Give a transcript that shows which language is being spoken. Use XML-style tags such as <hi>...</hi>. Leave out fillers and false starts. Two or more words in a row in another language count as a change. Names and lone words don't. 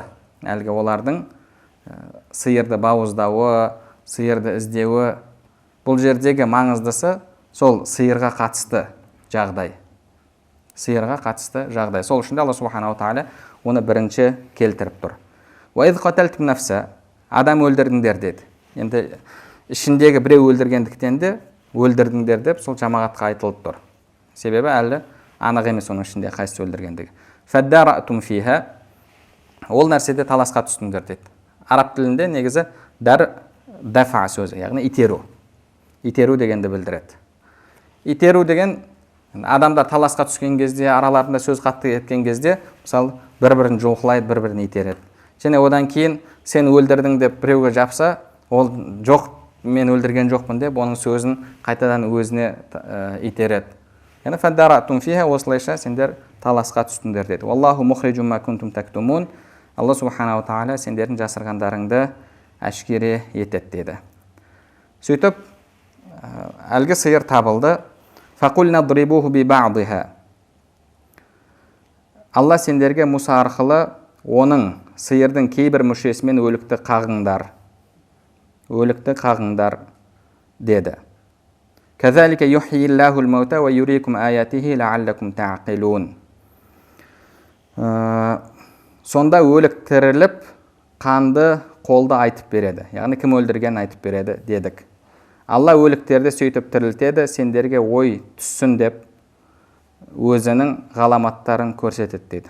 <kk>Әлгі олардың сиырды бауыздауы, сиырды іздеуі, бұл жердегі маңыздысы сол сиырға қатысты жағдай. Сиырға қатысты жағдай. Сол үшін Алла</kk> <ar>سبحانه وتعالى</ar> <kk>оны бірінші келтіріп тұр.</kk> <ar>وَإِذْ قَتَلْتُمْ نَفْسًا,</ar> <kk>адам өлдірдіңдер деді. Енді ішіндегі біреу өлдіргендіктен де өлдірдіңдер деп сол жамағатқа айтылып тұр. Себебі әлі анық емес оның ішінде қайсысы өлдіргендігі.</kk> <ar>فَادَّارَأْتُمْ فِيهَا,</ar> <kk>ол нәрседе таласқа түстіңдер деді. Араб тілінде негізі дафа сөзі, яғни итеру. Итеру дегенді білдіреді. Итеру деген адамдар таласқа түскен кезде, араларында сөз қатты еткен кезде, мысалы, бір-бірін жұлқылайды, бір-бірін итереді. Және одан кейін сен өлдірдің деп біреуге жапса, ол жоқ, мен өлдірген жоқпын деп, оның сөзін қайтадан өзіне итереді. Яғни</kk> <ar>فادارأتم فيها,</ar> <kk>осылайша сендер таласқа түстіңдер деді.</kk> <ar>والله مخرج ما كنتم تكتمون.</ar> <kk>Алла</kk> <ar>سبحانه وتعالى</ar> <kk>сендердің жасырғандарыңды әшкере етеді деді. Сөйтіп, әлгі сиыр табылды.</kk> <ar>فقلنا اضربوه ببعضها.</ar> <kk>Алла сендерге Мұса арқылы оның сиырдың кейбір мүшесімен өлікті қағыңдар деді.</kk> <ar>كذلك يحيي الله الموتى ويريكم آياته لعلكم تعقلون.</ar> <kk>Сонда өлік тіріліп, қанды қолды айтып береді. Яғни кім өлдірген айтып береді дедік. Алла өліктерді сөйтіп тірілтеді, сендерге ой түссін деп өзінің ғаламаттарын көрсетеді дейді.</kk>